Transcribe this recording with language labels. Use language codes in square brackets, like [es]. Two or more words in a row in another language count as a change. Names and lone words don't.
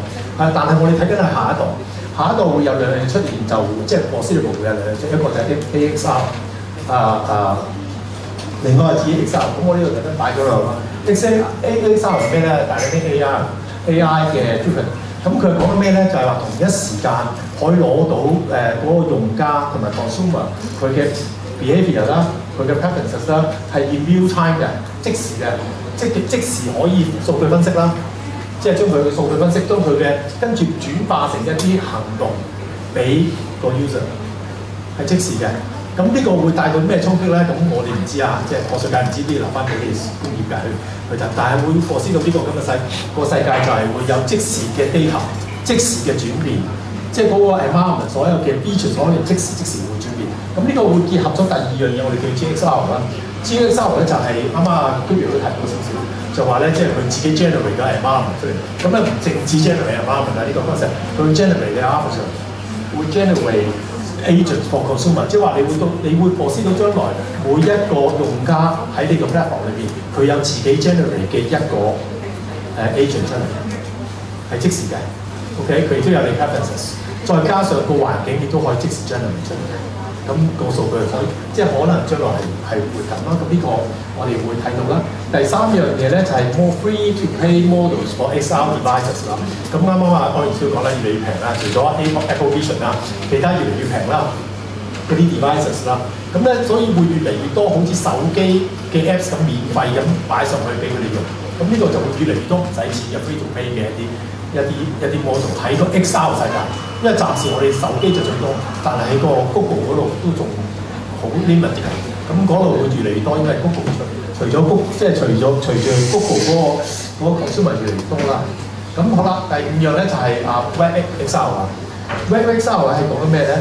[yue] 但係我哋睇緊係下一代，下一代會有2樣嘢出現，就即係我司理部會有2樣嘢，一個就係啲 AXR， 另外係 TXR。咁我呢度特登擺咗落啦。AXR 係咩咧？大家啲 AI 嘅 driven。咁佢講緊咩咧？就係話同一時間可以攞到嗰個用家同埋 consumer 佢嘅 behaviour 啦，佢嘅 preferences 啦，係 [en] in real time [yue] 嘅，即時嘅，即時可以數據分析啦，即係將佢嘅數據分析，將佢嘅跟住轉化成一啲行動俾個 user， 係即時嘅。咁呢個會帶到咩衝擊咧？咁我哋唔知啊，即係學術界唔知啲，留翻俾你工業界去睇。但係會貨知道呢個咁嘅世界就係會有即時嘅 data， 即時嘅轉變，即係嗰個 environment 所有嘅 feature 所有即時會轉變。咁呢個會結合咗第2樣嘢，我哋叫 GXR 啦。GXR 咧就係啱啱阿居都提到少少，就話咧即係佢自己 generate 嘅 environment 出嚟。咁咧唔淨止 [en] generate environment [yue] 啦，呢個 concept 佢 generate 嘅 officer 會 [en] generate agent for consumer， [yue] 即係話你會 foresee 到將來每一個用家喺呢個 platform 裏邊，佢有自己 generate 嘅一個agent 出嚟，係即時嘅。OK， 佢亦都有你 preferences， 再加上個環境亦都可以即時 generate 出嚟。咁個數據可以即係可能將來係會咁啦。咁呢個我哋會睇到啦。第3樣嘢咧就係 [en] more free to play models for XR devices [yue] 啦。咁啱啱啊，我哋都講啦，越嚟越平啦。除咗 Apple Vision 啦，其他越嚟越平啦，嗰啲 devices 啦。咁咧，所以會越嚟越多好似手機嘅 Apps 咁免費咁擺上去俾佢哋用。咁呢個就會越嚟越多唔使錢嘅 [en] free to play [yue] 嘅一啲 model 喺個 XR 世界。因為暫時我哋手機就最多，但係喺個 Google 嗰度都仲好 limit 嘅。咁嗰度會越嚟越多，因為 Google 除咗 Google 嗰個 consumer 越嚟越多啦。咁好啦，第5樣咧就係WebXR 啊。WebXR 係講緊咩咧？